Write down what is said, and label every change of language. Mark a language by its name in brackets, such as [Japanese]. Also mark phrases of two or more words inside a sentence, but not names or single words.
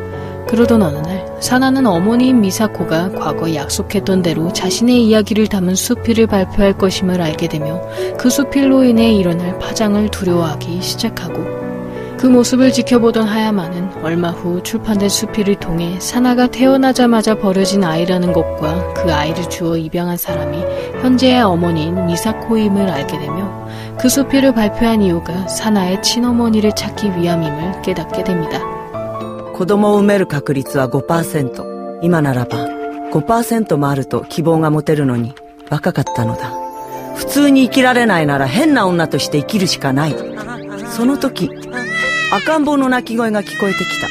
[Korean] 그러던 어느 날 사나는 어머니인 미사코가 과거 약속했던 대로 자신의 이야기를 담은 수필을 발표할 것임을 알게 되며 그 수필로 인해 일어날 파장을 두려워하기 시작하고, 그 모습을 지켜보던 하야마는 얼마 후 출판된 수필을 통해 사나가 태어나자마자 버려진 아이라는 것과 그 아이를 주어 입양한 사람이 현재의 어머니인 미사코임을 알게 되며 그 수필을 발표한 이유가 사나의 친어머니를 찾기 위함임을 깨닫게 됩니다. [Japanese] 子供を産める確率は 5%。今ならば 5% もあると希望が持てるのに若かったのだ。普通に生きられないなら変な女として生きるしかない。その時、赤ん坊の泣き声が聞こえてきた。